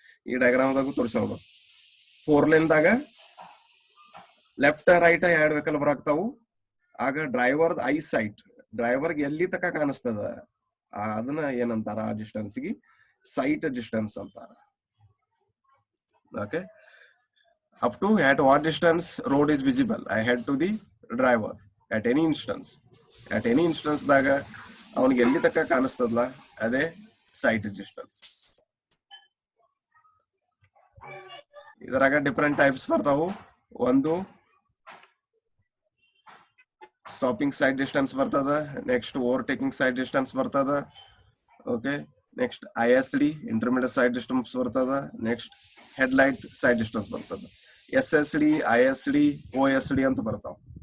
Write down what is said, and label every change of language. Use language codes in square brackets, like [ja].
[kn] ಈ ಡಯಾಗ್ರಾಮ್ ದಾಗ ತೋರಿಸೋಣ. 4 ಲೇನ್ ದಾಗ ಲೆಫ್ಟ್ ರೈಟ್ ಎರಡು ವೆಹಿಕಲ್ ಬರಾಕ್ತಾವು. ಆಗ ಡ್ರೈವರ್ ಐ ಸೈಟ್, ಡ್ರೈವರ್ಗೆ ಎಲ್ಲಿ ತಕ ಕಾಣಿಸ್ತದ ಅದನ್ನ ಏನಂತಾರ, ಆ ಡಿಸ್ಟೆನ್ಸ್ಗೆ ಸೈಟ್ ಡಿಸ್ಟೆನ್ಸ್ ಅಂತಾರ. [en] Okay, up to at what distance road is visible ahead to the driver at any instance. at any instance [kn] ದಾಗ ಅವನಿಗೆ ಎಲ್ಲಿ ತಕ ಕಾಣಿಸ್ತದಲ್ಲ ಅದೇ ಸೈಟ್ ಡಿಸ್ಟೆನ್ಸ್. ಇದರಾಗ ಡಿಫರೆಂಟ್ ಟೈಪ್ಸ್ ಬರ್ತಾವು. ಒಂದು ಸ್ಟಾಪಿಂಗ್ ಸೈಡ್ ಡಿಸ್ಟೆನ್ಸ್ ಬರ್ತದ, ನೆಕ್ಸ್ಟ್ ಓವರ್ಟೇಕಿಂಗ್ ಸೈಡ್ ಡಿಸ್ಟೆನ್ಸ್ ಬರ್ತದ, okay, next ISD intermediate side distance ಬರ್ತದ, next head light side distance ಬರ್ತದ, SSD ISD OSD ಅಂತ ಬರ್ತಾವ.